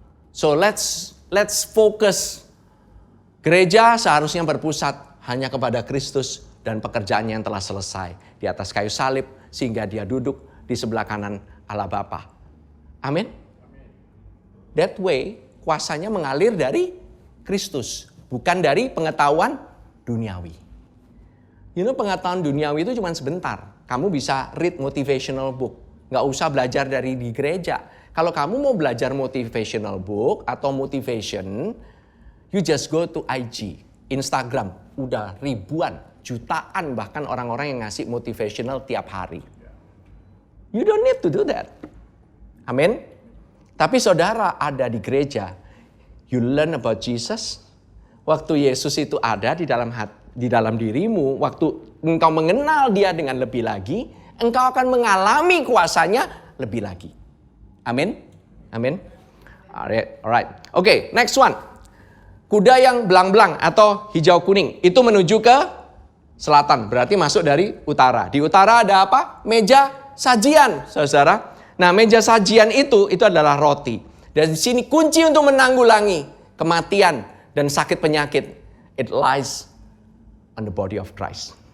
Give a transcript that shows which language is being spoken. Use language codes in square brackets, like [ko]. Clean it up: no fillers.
[en] So let's focus. [id] Gereja seharusnya berpusat hanya kepada Kristus dan pekerjaannya yang telah selesai di atas kayu salib, sehingga dia duduk di sebelah kanan Allah Bapa. Amin. [en] That way, [id] kuasanya mengalir dari Kristus, bukan dari pengetahuan duniawi. You know, pengetahuan duniawi itu cuma sebentar. Kamu bisa read motivational book. Nggak usah belajar dari di gereja. Kalau kamu mau belajar [en] motivational book atau motivation, you just go to IG, Instagram. [id] Udah ribuan, jutaan bahkan orang-orang yang ngasih motivational tiap hari. [en] You don't need to do that. Amin. [id] Tapi saudara ada di gereja, [en] you learn about Jesus. [id] Waktu Yesus itu ada di dalam dirimu, waktu engkau mengenal dia dengan lebih lagi, engkau akan mengalami kuasanya lebih lagi. [en] Amin. Amin. Alright. Oke, next one. [id] Kuda yang belang-belang atau hijau kuning itu menuju ke selatan, berarti masuk dari utara. Di utara ada apa? Meja sajian, saudara. Nah, meja sajian itu adalah roti. Dan di sini kunci untuk menanggulangi kematian dan sakit penyakit. [en] It lies on the body of Christ.